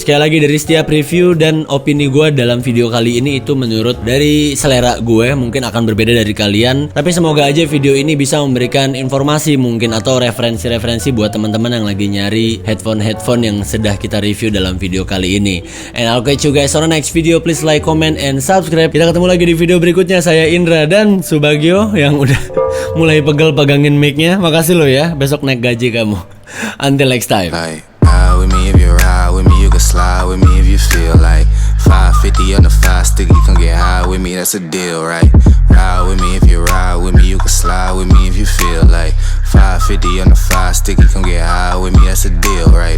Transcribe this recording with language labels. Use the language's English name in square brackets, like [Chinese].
[Indonesian] Sekali lagi, dari setiap review dan opini gue dalam video kali ini itu menurut dari selera gue, mungkin akan berbeda dari kalian, tapi semoga aja video ini bisa memberikan informasi mungkin atau referensi-referensi buat teman-teman yang lagi nyari headphone yang sudah kita review dalam video kali ini. [English] And I'll catch you guys on the next video. Please like, comment, and subscribe. [Indonesian] Kita ketemu lagi di video berikutnya. Saya Indra dan Subagio yang udah mulai pegel pegangin mic-nya. Makasih lo ya, besok naik gaji kamu. [English] Until next time. Ride with me if you ride with me, you can slide with me if you feel like 550 on the 5 stick, you can get high with me, that's a deal, right? Ride with me if you ride with me, you can slide with me if you feel like 550 on the 5 stick, you can get high with me, that's a deal, right?